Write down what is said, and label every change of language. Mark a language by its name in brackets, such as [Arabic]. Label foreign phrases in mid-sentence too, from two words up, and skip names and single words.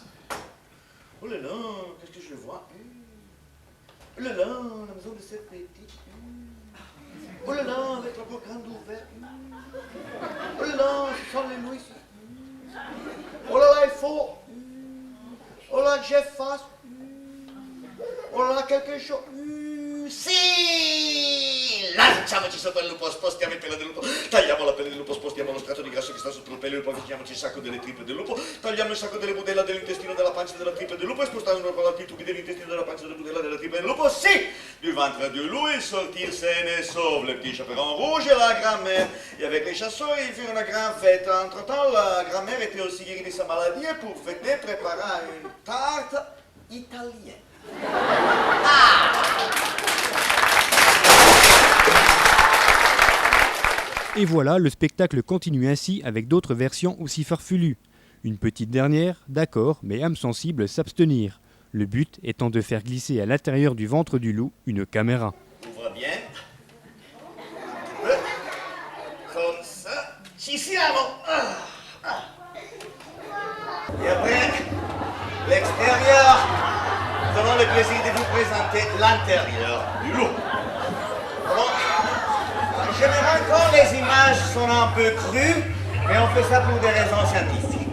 [French] Oh là là, qu'est-ce que je vois? Oh là là, la maison de cette petite. Oh là là, avec la porte grande ouverte. Oh là là, ce sont les loups ici. Oh là là, il faut. Oh là, que j'efface. Oh là là, quelque chose. [Italian] Sì! Lanciamoci sotto il lupo, spostiamo il pelo del lupo, tagliamo la pelle del lupo, spostiamo lo strato di grasso che sta sotto il pelo del lupo, avviciniamoci il sacco delle tripe del lupo, tagliamo il sacco delle budella dell'intestino della pancia della tripe del lupo e spostiamo i tubi dell'intestino della pancia della budella della tripe del lupo. Si! [French] Du ventre du loup, ils sortirent sains et saufs, le petit chaperon rouge et la grand-mère. Et avec les chasseurs, ils firent une grande fête. Entre-temps, la grand-mère était aussi guérie de sa maladie et pour fêter, prépara une tarte italienne. Et voilà, le spectacle continue ainsi avec d'autres versions aussi farfelues. Une petite dernière, d'accord, mais âme sensible s'abstenir. Le but étant de faire glisser à l'intérieur du ventre du loup une caméra. Ouvre bien. Comme ça. [Italian] Ci siamo. [French] Et après, l'extérieur. Nous allons le plaisir de vous présenter l'intérieur du loup. Bon, généralement, les images sont un peu crues, mais on fait ça pour des raisons scientifiques.